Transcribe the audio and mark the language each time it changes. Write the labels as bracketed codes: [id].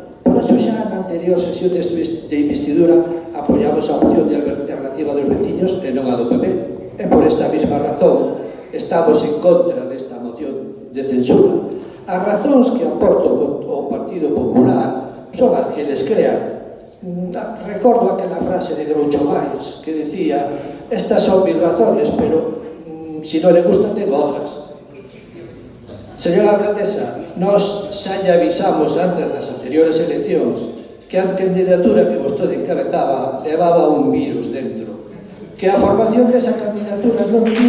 [gl] Por iso xa na anterior sesión de investidura apoiamos a opción de alternativa dos veciños e non a do PP. E por esta mesma razón estamos en contra desta moción de censura. As razóns que aporta o Partido Popular son as que les crean. Recordo aquela frase de Groucho Marx que decía: [es] estas son mis razones, pero si non le gusta tengo otras. [gl] Señora alcaldesa, nos xa lle avisamos antes das anteriores eleccións que a candidatura que vostede encabezaba levaba un virus dentro, que a formación desa candidatura non